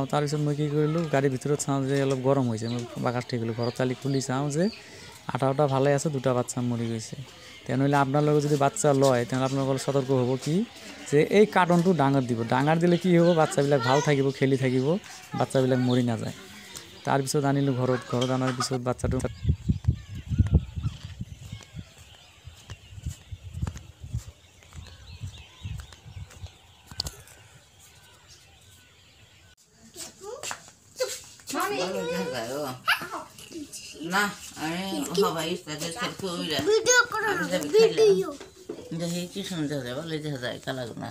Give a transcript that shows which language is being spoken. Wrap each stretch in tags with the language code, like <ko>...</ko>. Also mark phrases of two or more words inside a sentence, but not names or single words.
<as>তাৰপিছত মই কি কৰিলোঁ, গাড়ীৰ ভিতৰত চাওঁ যে অলপ গৰম হৈছে। মই বাগাত থাকিলোঁ, ঘৰত চালি খুলি চাওঁ যে 18টা ভালে আছে, 2টা বাচ্চা মৰি গৈছে। তেনেহ'লে আপোনালোকে যদি বাচ্চা লয়, তেনেহ'লে আপোনালোকৰ সতৰ্ক হ'ব কি যে এই কাৰ্টনটো ডাঙৰ দিব। ডাঙৰ দিলে কি হ'ব, বাচ্চাবিলাক ভাল থাকিব, খেলি থাকিব, বাচ্চাবিলাক মৰি নাযায়। তাৰপিছত আনিলোঁ ঘৰত অনাৰ পিছত বাচ্চাটো</as> <bn>না আমি সবাই তাদের ভিডিও দেখি কি সুন্দর ভালো দেখা যায় কালাগুনা</bn>